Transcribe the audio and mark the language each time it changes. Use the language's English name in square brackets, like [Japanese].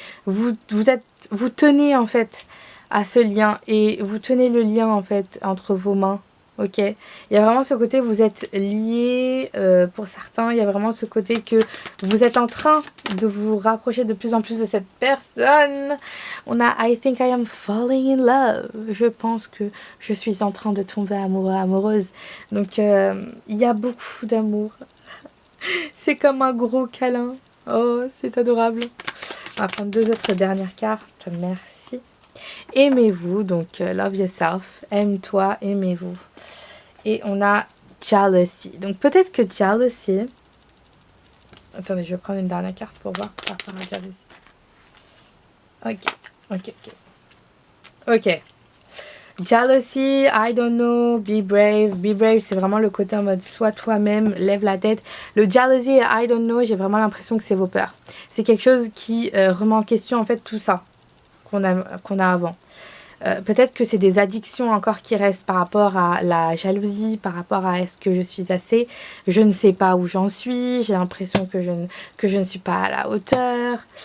[French] Vous tenez en fait à ce lien et vous tenez le lien en fait entre vos mains, ok. Il y a vraiment ce côté vous êtes liés pour certains. Il y a vraiment ce côté que vous êtes en train de vous rapprocher de plus en plus de cette personne. On a [English] I think I am falling in love. [French] Je pense que je suis en train de tomber amoureuse. Donc il y a beaucoup d'amour. C'est comme un gros câlin. Oh, c'est adorable. On va prendre 2 autres dernières cartes. Merci. Aimez-vous. Donc, [English] love yourself. [French] Aime-toi, aimez-vous. Et on a jealousy. Donc, peut-être que jealousy... Attendez, je vais prendre une dernière carte pour voir par rapport à jealousy. Ok. [English] Jealousy, I don't know, be brave. Be brave, [French] c'est vraiment le côté en mode sois toi-même, lève la tête. Le jealousy et [English] I don't know, [French] j'ai vraiment l'impression que c'est vos peurs. C'est quelque chose qui remet en question en fait tout ça qu'on a avant. Peut-être que c'est des addictions encore qui restent par rapport à la jalousie, par rapport à est-ce que je suis assez, je ne sais pas où j'en suis, j'ai l'impression que je ne suis pas à la hauteur.